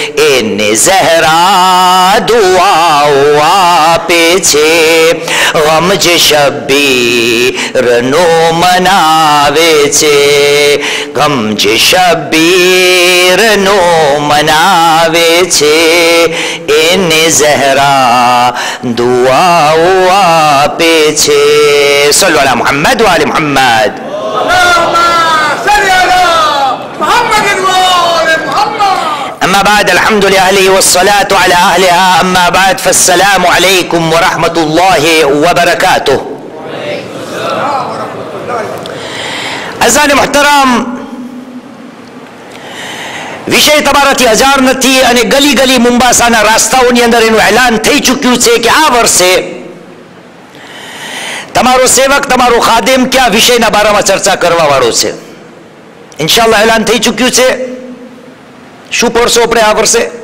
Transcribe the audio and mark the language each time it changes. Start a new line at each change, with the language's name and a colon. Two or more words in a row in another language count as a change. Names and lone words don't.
Gujarati: એને ઝહરા દુઆઓ આપે છે, ગમ જે શબ્બીરનો મનાવે છે, ગમ જે શબ્બીરનો મનાવે છે, એને ઝહરા દુઆઓ આપે છે.
Arabic: صلوا على محمد وآل محمد. أما بعد الحمد لله والصلاة على أهلها أما بعد فالسلام عليكم ورحمة الله وبركاته. أعزائي محترم
Gujarati: વિષય તમારાથી હજાર નથી અને ગલી ગલી મુંબાસાના રાસ્તાઓની અંદર એનું એલાન થઈ ચૂક્યું છે કે આ વર્ષે તમારો સેવક તમારો ખાદેમ કયા વિષયના બારામાં ચર્ચા કરવા વાળો છે. ઇન્શાઅલ્લાહ એલાન થઈ ચૂક્યું છે. શું પડશો આપણે આ વર્ષે?